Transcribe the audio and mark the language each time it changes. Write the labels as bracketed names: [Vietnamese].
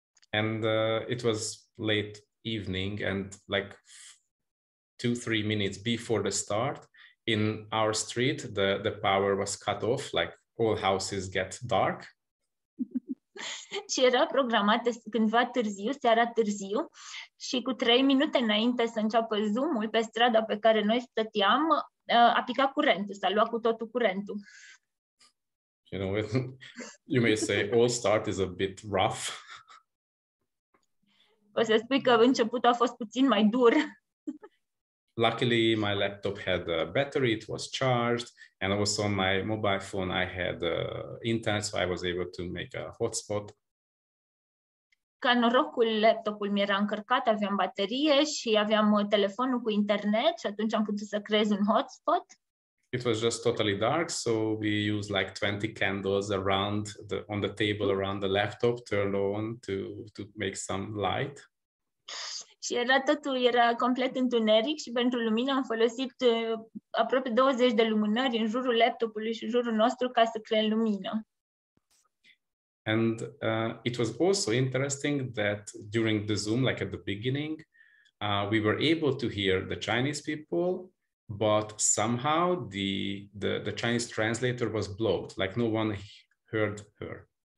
[English] And it was late evening and like 2-3 minutes before the start, in our street, the power was cut off, like all houses get dark. [Romanian] Și era programată cândva târziu, seara târziu, și cu 3 minute înainte să înceapă Zoom-ul pe strada pe care noi stăteam, a picat curentul, s-a luat cu totul curentul. [English] You know, you may say all start is a bit rough. [Romanian] O să spui că începutul a fost puțin mai dur. [English] Luckily, my laptop had a battery, it was charged, and also on my mobile phone, I had internet, so I was able to make a hotspot. [Romanian] Ca norocul, laptopul mi era încărcat, aveam baterie și aveam telefonul cu internet și atunci am putut să creez un hotspot. [English] It was just totally dark, so we used like 20 candles around on the table around the laptop, turned on to make some light. [Romanian] Și totul era complet întuneric și pentru lumină am folosit aproape 20 de lumânări în jurul laptopului și în jurul nostru ca să creăm lumină. [English] And it was also interesting that during the Zoom, like at the beginning, we were able to hear the Chinese people, but somehow the Chinese translator was blocked, like no one heard her.